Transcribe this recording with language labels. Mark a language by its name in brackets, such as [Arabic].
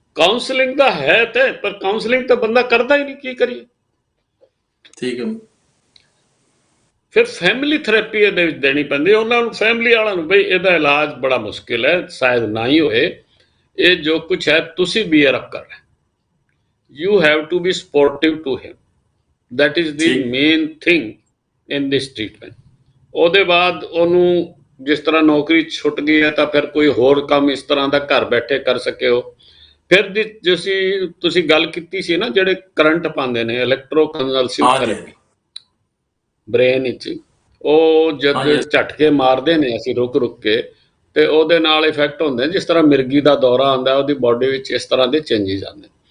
[Punjabi] Counselling ਦਾ ਹੈ ਤੇ, ਪਰ ਕਾਉਂਸਲਿੰਗ ਤਾਂ ਬੰਦਾ ਕਰਦਾ ਹੀ ਨਹੀਂ, ਕੀ ਕਰੀਏ। ਠੀਕ ਹੈ। ਫਿਰ ਫੈਮਿਲੀ ਥੈਰੇਪੀ ਇਹਦੇ ਵਿੱਚ ਦੇਣੀ ਪੈਂਦੀ ਉਹਨਾਂ ਨੂੰ, ਫੈਮਿਲੀ ਵਾਲਿਆਂ ਨੂੰ, ਬਈ ਇਹਦਾ ਇਲਾਜ ਬੜਾ ਮੁਸ਼ਕਿਲ ਹੈ, ਸ਼ਾਇਦ ਨਾ ਹੀ ਹੋਏ। ਇਹ ਜੋ ਕੁਛ ਹੈ ਤੁਸੀਂ ਬੀਅਰ ਅਪ ਕਰਨਾ। [English] You have to be supportive to him. That is the main thing in this treatment. [Punjabi] ਉਹਦੇ ਬਾਅਦ ਉਹਨੂੰ ਜਿਸ ਤਰ੍ਹਾਂ ਨੌਕਰੀ ਛੁੱਟ ਗਈ ਹੈ ਤਾਂ ਫਿਰ ਕੋਈ ਹੋਰ ਕੰਮ ਇਸ ਤਰ੍ਹਾਂ ਦਾ ਘਰ ਬੈਠੇ ਕਰ ਸਕੇ ਹੋ। ਫਿਰ ਤੁਸੀਂ ਗੱਲ ਕੀਤੀ ਸੀ ਨਾ, ਜਿਹੜੇ ਕਰੰਟ ਪਾਉਂਦੇ ਨੇ, ਇਲੈਕਟ੍ਰੋਕਨਵਲਸਿਵ ਥੈਰੇਪੀ ਬ੍ਰੇਨ ਵਿੱਚ, ਉਹ ਜਦ ਝਟਕੇ ਮਾਰਦੇ ਨੇ ਅਸੀਂ ਰੁਕ ਕੇ, ਤੇ ਉਹਦੇ ਨਾਲ ਇਫੈਕਟ ਹੁੰਦੇ ਜਿਸ ਤਰ੍ਹਾਂ ਮਿਰਗੀ ਦਾ ਦੌਰਾ ਆਉਂਦਾ, ਉਹਦੀ ਬਾਡੀ ਵਿੱਚ ਇਸ ਤਰ੍ਹਾਂ ਦੇ ਚੇਂਜਿਸ ਆਉਂਦੇ।